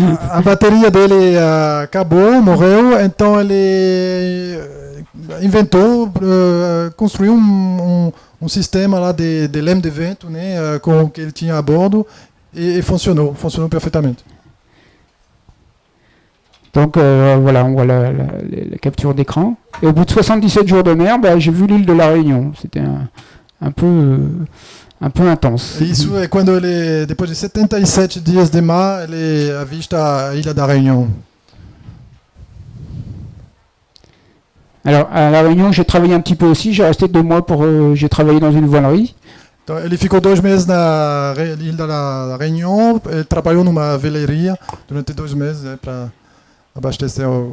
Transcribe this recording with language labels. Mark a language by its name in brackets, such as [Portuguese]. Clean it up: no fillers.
[Portuguese] A bateria dele acabou, morreu, então ele inventou, construiu um sistema lá de leme de vento, né, com o que ele tinha a bordo, e funcionou perfeitamente. [French] Donc voilà, on voit la capture d'écran. Et au bout de 77 jours de mer, j'ai vu l'île de la Réunion. C'était un peu intense. [Portuguese] Isso é quando ele, depois de 77 dias de mar, ele avista a Ilha da Réunion. [French] Alors à la Réunion, j'ai travaillé un petit peu aussi. J'ai resté 2 mois j'ai travaillé dans une voilerie. [Portuguese] Então, ele ficou 2 meses na Ilha da Réunion, ele trabalhou numa veleria durante 2 meses, né, para abastecer